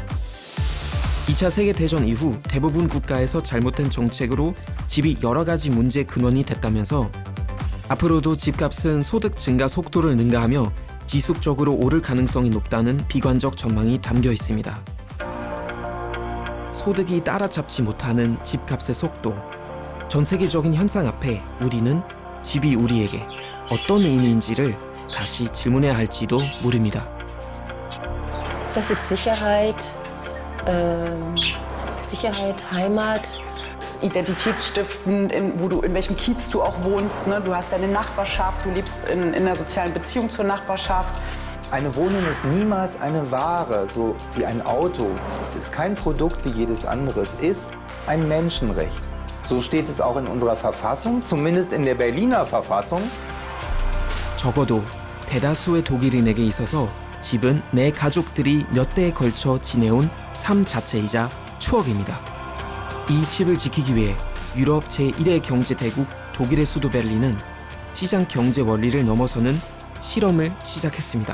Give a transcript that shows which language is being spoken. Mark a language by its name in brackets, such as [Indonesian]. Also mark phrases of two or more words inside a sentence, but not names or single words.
[Korean] 2차 세계대전 이후 대부분 국가에서 잘못된 정책으로 집이 여러 가지 문제의 근원이 됐다면서 앞으로도 집값은 소득 증가 속도를 능가하며 지속적으로 오를 가능성이 높다는 비관적 전망이 담겨 있습니다. 소득이 따라잡지 못하는 집값의 속도, 전 세계적인 현상 앞에 우리는 집이 우리에게 어떤 의미인지를 다시 질문해야 할지도 모릅니다. [German] Das ist Sicherheit, Sicherheit, Heimat. Identitätsstiftend, in welchem Kiez du auch wohnst. Ne? Du hast deine Nachbarschaft, du lebst in einer sozialen Beziehung zur Nachbarschaft. Eine Wohnung ist niemals eine Ware, so wie ein Auto. Es ist kein Produkt wie jedes andere. Es ist ein Menschenrecht. So steht es auch in unserer Verfassung, zumindest in der Berliner Verfassung. [Korean] 적어도 대다수의 독일인에게 있어서 집은 내 가족들이 몇 대에 걸쳐 지내온 삶 자체이자 추억입니다. 이 집을 지키기 위해 유럽 제1의 경제 대국 독일의 수도 베를린은 시장 경제 원리를 넘어서는 실험을 시작했습니다.